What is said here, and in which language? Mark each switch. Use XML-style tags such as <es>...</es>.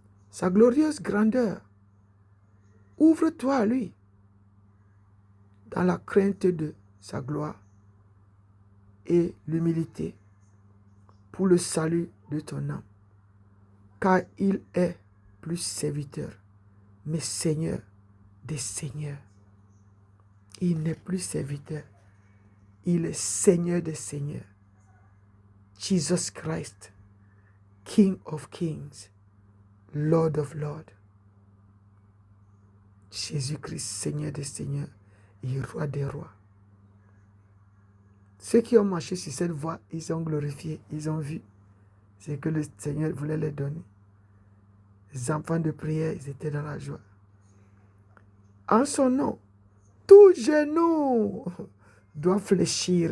<fr>Sa glorieuse grandeur, ouvre-toi à lui dans la crainte de sa gloire et l'humilité pour le salut de ton âme. Car il est plus serviteur, mais Seigneur des seigneurs. Il n'est plus serviteur, il est Seigneur des seigneurs.</fr> <en>Jesus Christ, King of kings, Lord of lords.</en> <fr>Jésus-Christ, Seigneur des seigneurs et Roi des rois. Ceux qui ont marché sur cette voie, ils ont glorifié, ils ont vu ce que le Seigneur voulait leur donner. Les enfants de prière, ils étaient dans la joie. En son nom, tout genou doit fléchir.</fr>